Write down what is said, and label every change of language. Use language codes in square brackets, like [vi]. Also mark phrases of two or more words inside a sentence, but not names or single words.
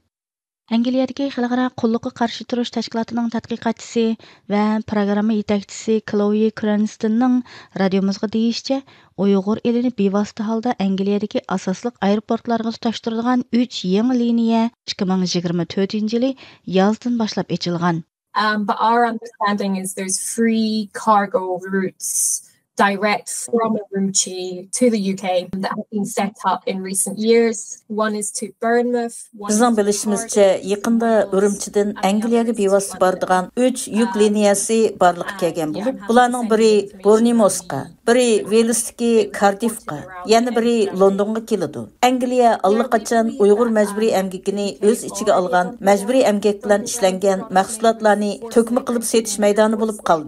[uz] Angliyadagi xalqaro qulluqqa qarshi turish tashkilotining tadqiqotchisi va programma yetakchisi Chloe Cranstonning radiomizga deyishicha, Uyg'ur elini bevosita holda Angliyadagi asosliq aeroportlarga tutashtiradigan 3 yangi liniya 2024-yili yozdan boshlab ochilgan. [en] But our understanding is there's free cargo routes direct from Urumqi to the UK that have been set up in recent years. One is to Bournemouth. [uz] Bizning bilishimizcha, yaqinda Urumchidan Angliyaga bevosita boradigan 3 yuk liniyasi borliqqa kelgan bo'lib, bularning biri Bournemouthga, biri Walesdagi Cardiffga, yana biri Londonga keladi. Angliya allaqachon Uyg'ur majburiy emgakini o'z ichiga olgan, majburiy emgak bilan ishlangan mahsulotlarni to'kma qilib setish maydoni bo'lib qoldi.